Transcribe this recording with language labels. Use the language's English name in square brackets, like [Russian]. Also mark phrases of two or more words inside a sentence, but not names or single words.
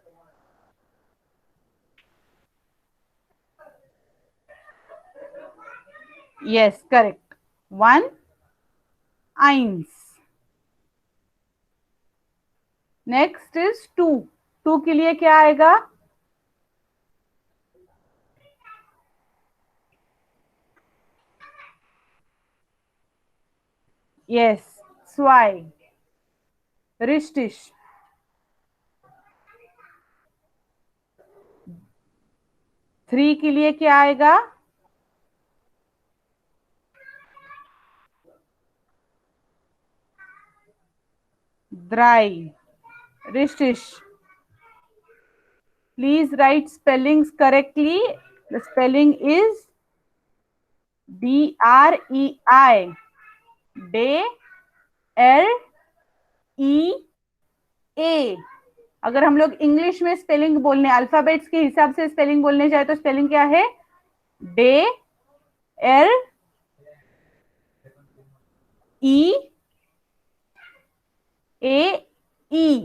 [English] yes, correct, 1, eins। next is [Hindi] 2, 2 के लिए क्या आएगा, यस, [German] zwei, richtig। [Hindi] 3 के लिए क्या आएगा, [German] drei, richtig। [English] Please write spellings correctly. The spelling is DREI, DLEA। [Hindi] अगर हम लोग इंग्लिश में स्पेलिंग बोलने, अल्फाबेट्स के हिसाब से स्पेलिंग बोलने जाए तो स्पेलिंग क्या है, DLEAE।